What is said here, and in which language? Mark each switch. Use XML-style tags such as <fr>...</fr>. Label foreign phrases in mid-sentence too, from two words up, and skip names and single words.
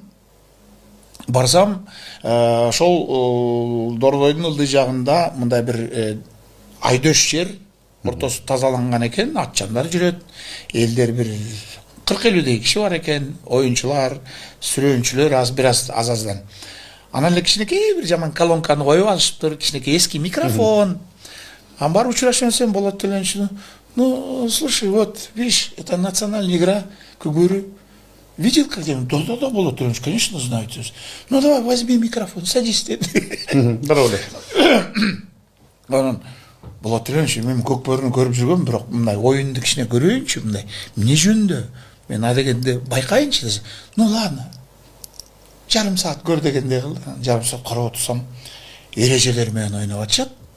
<ky>Барсам, ошол Дордойдун ылдый жагында мындай бир айдөш жер, ортосу тазаланган экен, атчандар жүрөт, элдер бир 40-50 киши бар экен, оюнчулар, сүрөөнчүлөр аз-аздан. Анан эле кичинекей бир жаман колонканы коюп алышыптыр, кичинекей эски микрофон. Анан барып учурашсам Болот Төлөнүч,</ky> <ru>ну, слушай, вот, видишь, это национальная игра, Көкбөрү. Видел как-нибудь? Да, Болот Төлөнүч, конечно, знаю. Ну, давай, возьми микрофон, садись. Здорово.</ru> <ky>Болот Төлөнүч, мен Көкбөрүнү көрүп жүргөм, бирок мындай оюнду кичине көрөйүнчү, мындай. Эмне жөнүндө? Мен адегенде байкайынчы десем.</ky> <ru>Ну ладно.</ru> <ky>Жарым саат көр дегендей кылды. Жарым саат карап отурсам, эрежелер менен ойноп атышат.</ky>